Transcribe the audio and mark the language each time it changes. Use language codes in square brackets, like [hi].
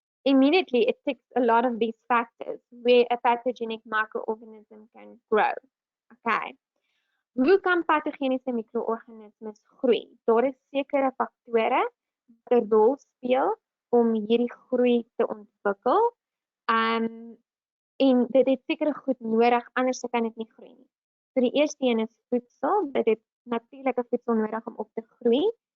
[en] Immediately, it ticks a lot of these factors where a pathogenic microorganism can grow. Okay. [af] Hoe kan pathogeniese microorganismes groei? Daar is sekere faktore wat 'n rol speel om hierdie groei te ontwikkel. En dit het sekere goed nodig, anders kan dit nie groei nie. So die eerste een is voedsel. Dit het natuurlike voedsel nodig om op te groei.